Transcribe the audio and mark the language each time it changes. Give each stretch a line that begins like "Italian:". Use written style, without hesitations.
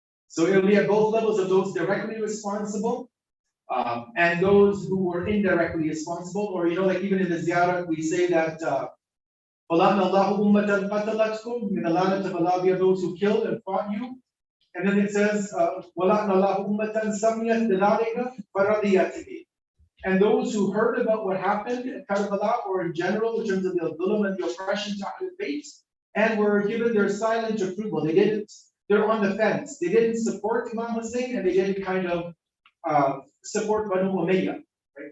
English: So it will be at both levels of those directly responsible and those who were indirectly responsible, or like even in the ziyarah we say that
Arabic: فَلَعْنَ اللَّهُ أُمَّةً قَتَلَتْكُمْ,
English: may the la'nat of Allah be of those who killed and fought you. And then it says,
Arabic: وَلَعْنَ اللَّهُ أُمَّةً سَمِيَتْ بِذَلِكَ فَرَضِيَتْ بِهِ.
English: And those who heard about what happened at Karbala, or in general, in terms of the dhulm and the oppression to Ahlul Bayt, and were given their silent approval. They're on the fence. They didn't support Imam Hussein, and they didn't kind of support Banu Umayyah. Right?